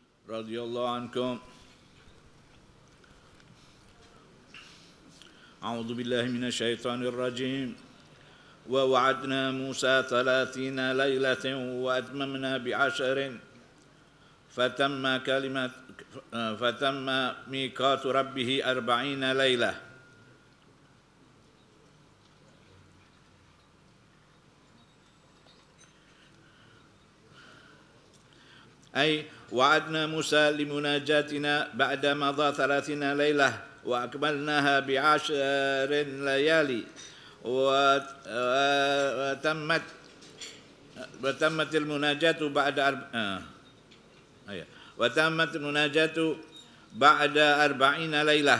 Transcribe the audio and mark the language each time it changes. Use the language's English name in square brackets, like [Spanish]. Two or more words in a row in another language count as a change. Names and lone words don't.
[Arabic] رضي الله عنكم. أعوذ بالله من الشيطان الرجيم. وواعدنا موسى 30 ليلة وأتممنا بعشر فتم ميقات ربه 40 ليلة. أي واعدنا موسى لمناجاتنا بعد مضي 30 ليلة وأكملناها بعشر ليال وتمت المناجاة بعد 40 ليلة.